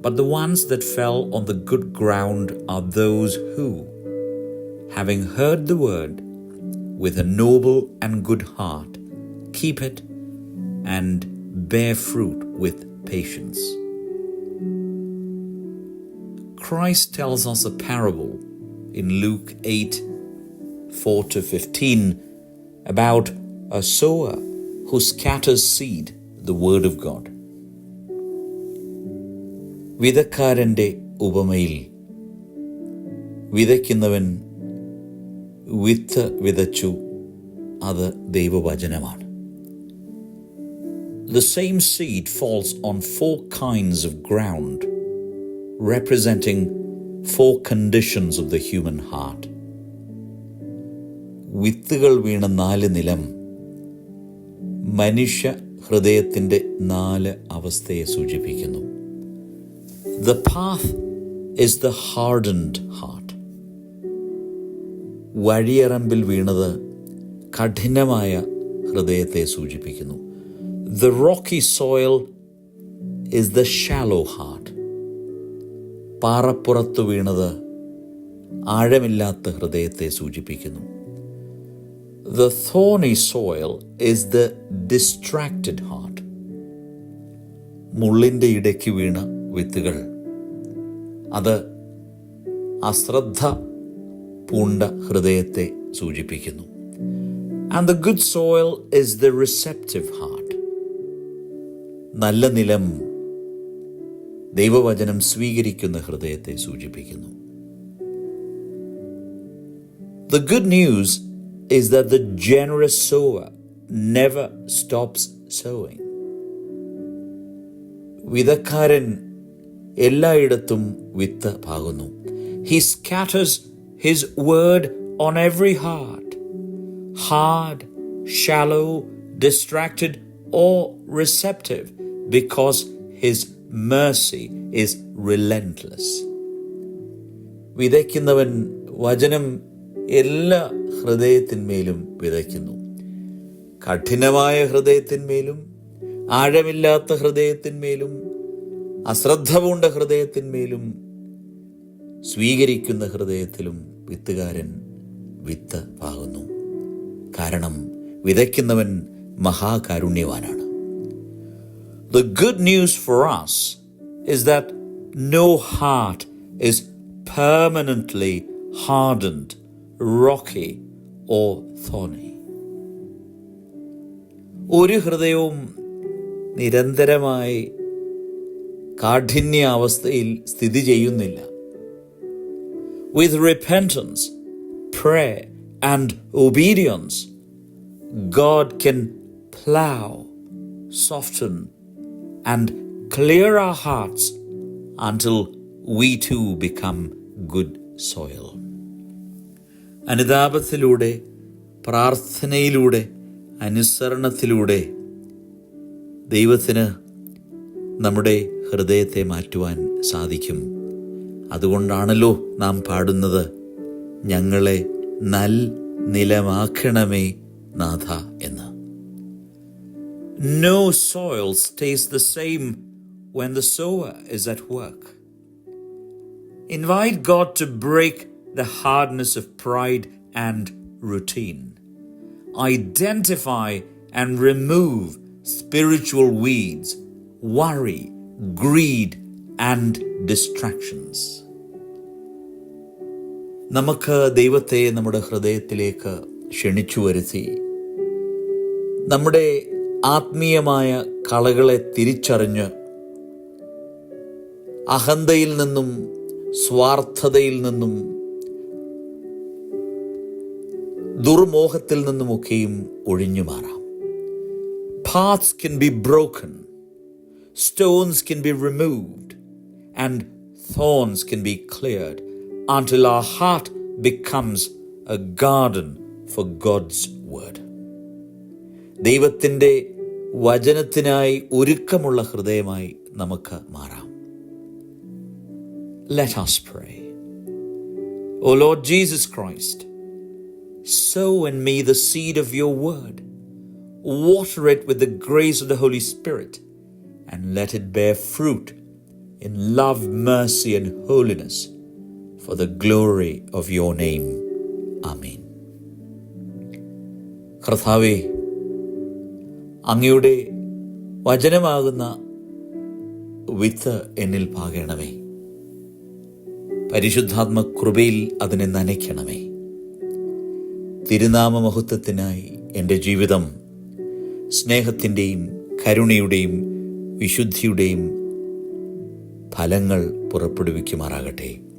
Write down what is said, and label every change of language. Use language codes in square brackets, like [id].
[en] But the ones that fell on the good ground are those who, having heard the word, with a noble and good heart, keep it and bear fruit with patience. Christ tells us a parable in Luke 8:4-15 about a sower who scatters seed, the word of God. [ml] വിതക്കാരൻ്റെ ഉപമയിൽ വിതയ്ക്കുന്നവൻ വിത്ത് വിതച്ചു, അത് ദൈവവചനമാണ്. [en] The same seed falls on four kinds of ground, representing four conditions of the human heart. [ml] വിത്തുകൾ വീണ 4 നിലം മനുഷ്യ ഹൃദയത്തിൻ്റെ 4 അവസ്ഥയെ സൂചിപ്പിക്കുന്നു. [en] The path is the hardened heart. [ml] വഴിയറമ്പിൽ വീണത് കഠിനമായ ഹൃദയത്തെ സൂചിപ്പിക്കുന്നു. [en] The rocky soil is the shallow heart. [ml] പാറപ്പുറത്ത് വീണത് ആഴമില്ലാത്ത ഹൃദയത്തെ സൂചിപ്പിക്കുന്നു. [en] The thorny soil is the distracted heart. [ml] മുള്ളിൻ്റെ ഇടയ്ക്ക് വീണ വിത്തുകൾ, അത് അശ്രദ്ധ പൂണ്ട ഹൃദയത്തെ സൂചിപ്പിക്കുന്നു. [en] And the good soil is the receptive heart. [ml] നല്ല നിലം ദൈവവചനം സ്വീകരിക്കുന്ന ഹൃദയത്തെ സൂചിപ്പിക്കുന്നു. [en] The good news is that the generous sower never stops sowing. [ml] വിതക്കാരൻ എല്ലായിടത്തും വിത്ത് പാകുന്നു. [en] He scatters his word on every heart, hard, shallow, distracted or receptive, because his mercy is relentless. [ml] വിതയ്ക്കുന്നവൻ വചനം എല്ലാ ഹൃദയത്തിന്മേലും വിതയ്ക്കുന്നു. കഠിനമായ ഹൃദയത്തിന്മേലും ആഴമില്ലാത്ത ഹൃദയത്തിന്മേലും അശ്രദ്ധ പൂണ്ട ഹൃദയത്തിന്മേലും സ്വീകരിക്കുന്ന ഹൃദയത്തിലും വിത്തുകാരൻ വിത്ത് പാകുന്നു. കാരണം വിതയ്ക്കുന്നവൻ മഹാകാരുണ്യവാനാണ്. [en] The good news for us is that no heart is permanently hardened, rocky or thorny. [ml] ഒരു ഹൃദയവും നിരന്തരമായി കാഠിന്യ അവസ്ഥയിൽ സ്ഥിതി ചെയ്യുന്നില്ല. [en] With repentance, prayer and obedience, God can plow, soften and clear our hearts until we too become good soil. [ml] അനുതാപത്തിലൂടെ, പ്രാർത്ഥനയിലൂടെ, അനുസരണത്തിലൂടെ ദൈവത്തിന് നമ്മുടെ ഹൃദയത്തെ മാറ്റുവാൻ സാധിക്കും. അതുകൊണ്ടാണല്ലോ നാം പാടുന്നത്, ഞങ്ങളെ നിലമാക്കണമേ നാഥ എന്ന്. [en] No soil stays the same when the sower is at work. Invite God to break the hardness of pride and routine. Identify and remove spiritual weeds, worry, greed and distractions. [ml] നമുക്ക് ദൈവത്തെ നമ്മുടെ ഹൃദയത്തിലേക്ക് ക്ഷണിച്ചു വരുത്തി നമ്മുടെ ആത്മീയമായ കളകളെ തിരിച്ചറിഞ്ഞ് അഹന്തയിൽ നിന്നും സ്വാർത്ഥതയിൽ നിന്നും ദുർമോഹത്തിൽ നിന്നുമൊക്കെയും ഒഴിഞ്ഞു മാറാം. [en] Paths can be broken, stones can be removed, and thorns can be cleared until our heart becomes a garden for God's word. [ml] ദൈവത്തിൻ്റെ വചനത്തിനായി ഒരുക്കമുള്ള ഹൃദയമായി നമുക്ക് മാറാം. [en] Let us pray. O Lord Jesus Christ, sow in me the seed of your word. Water it with the grace of the Holy Spirit, and let it bear fruit in love, mercy, and holiness for the glory of your name. Amen. [ml] കർത്താവേ, അങ്ങയുടെ വചനമാകുന്ന വിത്ത് എന്നിൽ പാകണമേ. പരിശുദ്ധാത്മ കൃപയിൽ അതിനെ നനയ്ക്കണമേ. തിരുനാമ മഹത്വത്തിനായി എൻ്റെ ജീവിതം സ്നേഹത്തിൻ്റെയും കരുണയുടെയും വിശുദ്ധിയുടെയും ഫലങ്ങൾ പുറപ്പെടുവിക്കുമാറാകട്ടെ.